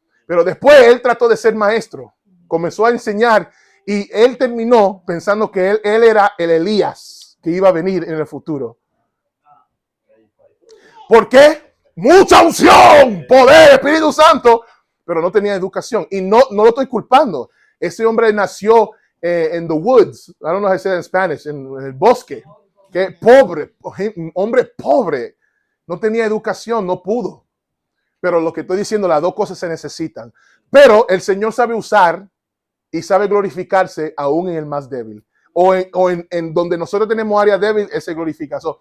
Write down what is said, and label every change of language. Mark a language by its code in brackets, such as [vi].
[es] Pero después él trató de ser maestro. Comenzó a enseñar y él terminó pensando que él era el Elías que iba a venir en el futuro. ¿Por qué? Mucha unción, poder, Espíritu Santo, pero no tenía educación. Y no lo estoy culpando. Ese hombre nació en [en] the woods. I don't know how to say that in Spanish, [es] en el bosque. Que pobre, un hombre pobre, no tenía educación, no pudo. Pero lo que estoy diciendo, las dos cosas se necesitan. Pero el Señor sabe usar y sabe glorificarse aún en el más débil. O en donde nosotros tenemos área débil, Él se glorifica.